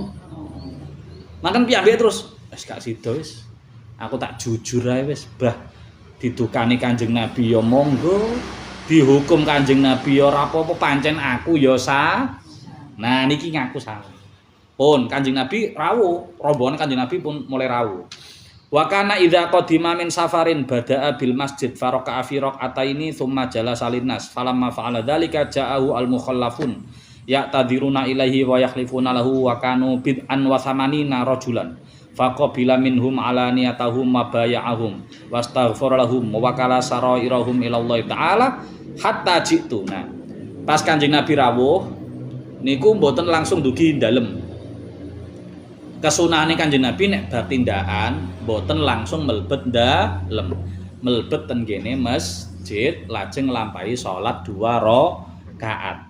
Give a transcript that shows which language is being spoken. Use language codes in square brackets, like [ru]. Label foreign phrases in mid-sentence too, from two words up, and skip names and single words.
[jv] Makan piyambake terus wis gak sida wis. Aku tak jujur ae wis, bah. Didukani Kanjeng Nabi ya monggo, dihukum Kanjeng Nabi ya ora apa-apa pancen aku ya sah. Nah niki ngaku salah. Pun Kanjeng Nabi rawuh, rombongan Kanjeng Nabi pun mulai rawuh. [ar] وكان إذا قدم من سفر بدأ بالمسجد فركع فيه ركعتين ثم جلس للناس فلما فعل ذلك جاءه المخلفون يعتذرون إليه ويحلفون له وكانوا بضعا وثمانين رجلا فقبل منهم علانيتهم وبايعهم واستغفر لهم ووكل سرائرهم إلى الله تعالى حتى جئت. [jv] Nah, pas Kanjeng Nabi rawuh niku mboten langsung dugi dalem. Kesunahane Kanjeng Nabi nek bar tindakan mboten langsung mlebet dalem. Mlebet ten kene masjid lajeng nglampahi salat 2 rakaat.